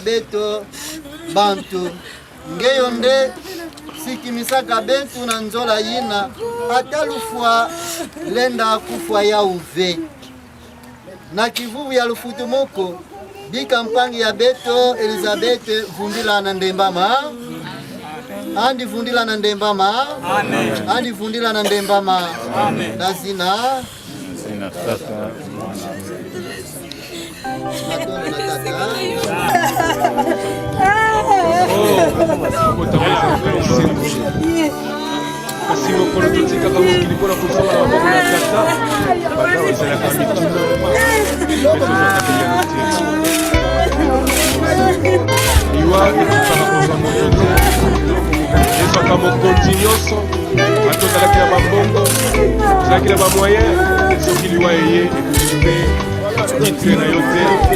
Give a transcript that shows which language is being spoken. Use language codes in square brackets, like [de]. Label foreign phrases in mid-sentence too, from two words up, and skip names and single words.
[kg] beto bantu ngeyonde sikimisaka betu na nzola yina atalufwa lenda kufwa ya uve na kivuvu ya lufutu moko bika mpangi ya beto Elizabeth vundila na ndembama andi vundila na ndembama andi vundila na ndembama na zina tata [ln] kasi mokolo totikaka mokili mpona kozala maboko na tata bata ozalaka mituna liwa ekokaka kozwa moto te ezwaka mokonzi nyonso bato ozalaki na bambongo ozalaki na bamoyen soki liwa eye ekoki mpe titre na yo te